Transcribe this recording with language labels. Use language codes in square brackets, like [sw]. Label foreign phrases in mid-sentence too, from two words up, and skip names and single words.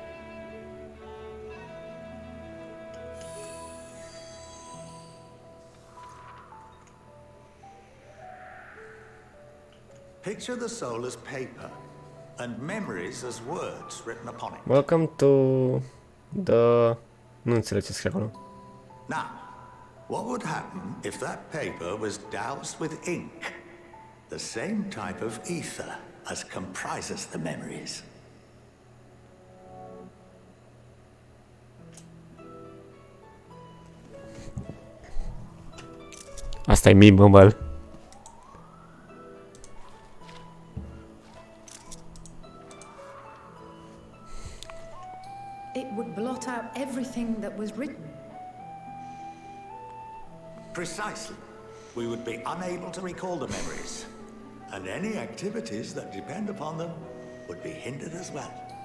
[en] Picture the soul as paper, and memories as words written upon it. Welcome to the... [ro] Nu înțeleg ce scrie acolo. [en] Now, what would happen if that paper was doused with ink? The same type of ether as comprises the memories. [ro] Asta e memeable. [en] It would blot out everything that was written. Precisely. We would be unable to recall the memories, and any activities that depend upon them would be hindered as well.